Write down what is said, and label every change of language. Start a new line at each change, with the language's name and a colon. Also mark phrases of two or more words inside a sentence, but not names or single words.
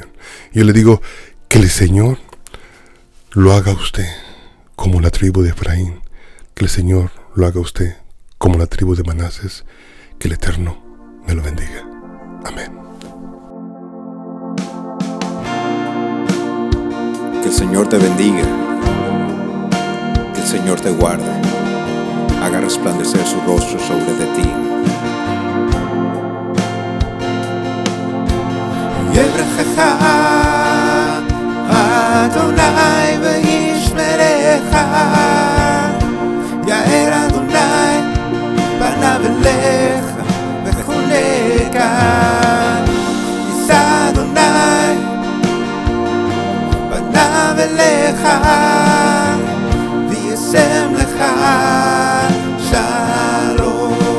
Spanish: Yo le digo que el Señor lo haga usted como la tribu de Efraín, que el Señor lo haga usted como la tribu de Manases, que el Eterno me lo bendiga. Amén. Que el Señor te bendiga, que el Señor te guarde, haga resplandecer su rostro sobre de ti.
Hebrew: יברכך אדוני וישמרך, יאר אדוני פניו אליך וחונקה, יישא אדוני פניו אליך וישם לך שלום.